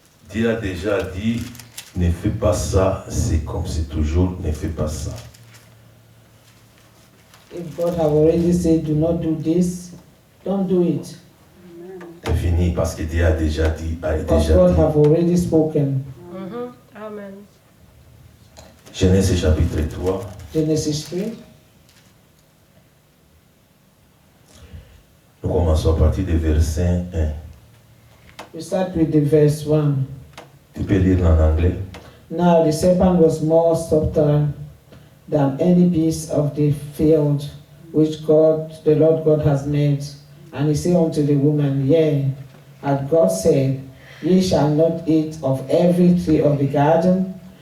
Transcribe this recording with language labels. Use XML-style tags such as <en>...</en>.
<fr>Dieu a déjà dit, ne fais pas ça, c'est comme c'est toujours, ne fais pas ça.</fr> <en>If God have already said, do not do this, don't do it.</en> <fr>C'est fini parce que Dieu a déjà dit,</fr> <en>Because God have already spoken. Amen.</en> <fr>Genèse chapitre 3,</fr> <en>Genesis 3.</en> <fr>nous commençons à partir du verset 1.</fr> <en>We start with the verse 1.</en> <fr>Tu peux lire en anglais.</fr> <en>Now the serpent was more subtle than any beast of the field which God, the Lord God, has made. And he said unto the woman, Yea, as God said, Ye shall not eat of every tree of the garden.</en>